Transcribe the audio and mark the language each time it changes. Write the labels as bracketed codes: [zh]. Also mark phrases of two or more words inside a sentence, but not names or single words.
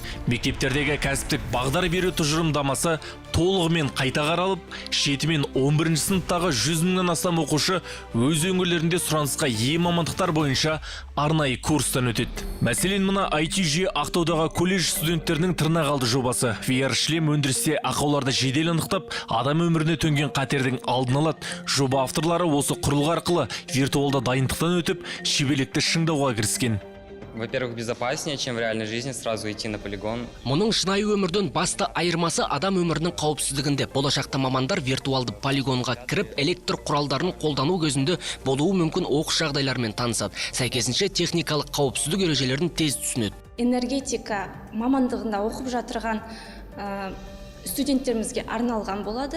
[kk] Мектептердегі кәсіптік бағдар беру тұжырымдамасы толығымен қайта қаралып, 7 мен 11 сыныптағы 100 мыңнан астам оқушы өз өңірлерінде сұранысқа ие мамандықтар бойынша арнайы курстан өтеді. Мәселен, мына IT жүйе Ақтаудағы колледж студенттерінің тырнақалды жобасы. VR шлем өндірісте ақауларды жедел анықтап, адам өміріне төнген қатердің алдын алады. Жоба авторлары осы құрылғы арқылы виртуалда дайындықтан өтіп, шеберлікті шыңдауға кіріскен. [ru] Во-первых, безопаснее, чем в реальной жизни сразу идти на полигон. [kk] Мұның шынайы өмірден басты айырмасы адам өмірінің қауіпсіздігінде. Болашақта мамандар виртуалды полигонға кіріп, электр құралдарын қолдану көзінде болуы мүмкін оқыс жағдайлармен танысады. Сәйкесінше техникалық қауіпсіздік ережелерін тез түсінеді. Энергетика мамандығында оқып жатырған студенттерімізге арналған болады.